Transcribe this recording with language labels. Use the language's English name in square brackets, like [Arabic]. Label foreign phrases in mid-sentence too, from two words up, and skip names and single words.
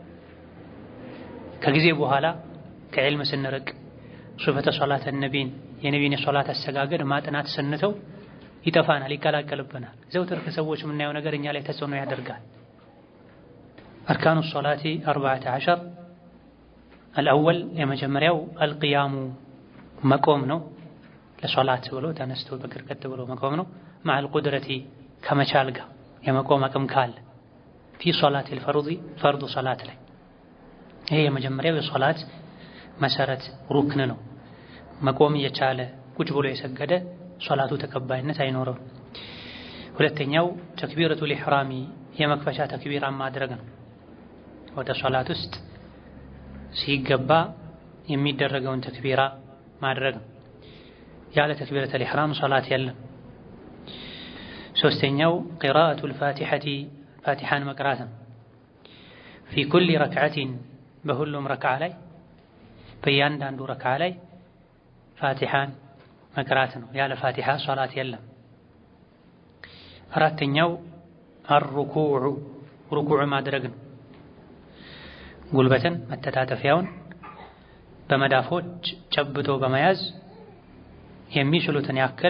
[Amharic] ከጊዜ በኋላ ከዕልም ስንርቅ [Arabic] صفة صلاة النبي [Amharic] የነቢይን የሶላት አሰጋገድ ማጥናት ስንተው ይጠፋናል፣ ይቀላቀልብናል። ዘውትር ከሰዎች የምናየው ነገር እኛ ላይ ተጽዕኖ ያደርጋል። [Arabic] أركان الصلاة [Amharic] 14 الأول የመጀመሪያው አልቂያሙ መቆም ነው። ለሶላት ብሎ ተነስቶ በቅርቀት ብሎ መቆም ነው። [Arabic] مع القدرة [Amharic] ከመቻል ጋር የመቆም አቅም ካለ [Arabic] في صلاة الفرض [Amharic] فرض صلاة ላይ ይሄ የመጀመሪያው የሶላት መሰረት ሩክን ነው። መቆም የቻለ ቁጭ ብሎ የሰገደ ሶላቱ ተቀባይነት አይኖረውም። ሁለተኛው [Arabic] تكبيرة الإحرام [Amharic] የመክፈቻ ተክቢራ ማድረግ ነው። ወደ ሶላት ውስጥ ሲገባ የሚደረገውን ተክቢራ ማድረግ ነው። ያለ [Arabic] تكبيرة الإحرام [Amharic] ሶላት የለም። ሶስተኛው [Arabic] قراءة الفاتحة [Amharic] ፋቲሐን መቅራት ነው። [Arabic] في كل ركعة [Amharic] በሁሉም ረክዓ ላይ በእያንዳንዱ ረካ ላይ ፋቲሓን መቅራት ነው። ያለ ፋቲሓ ሶላት የለም። አራተኛው ሩኩዕ ማድረግ ነው። ጉልበትን መተጣጠፊያውን በመዳፎች ጨብጦ በመያዝ የሚችሉትን ያክል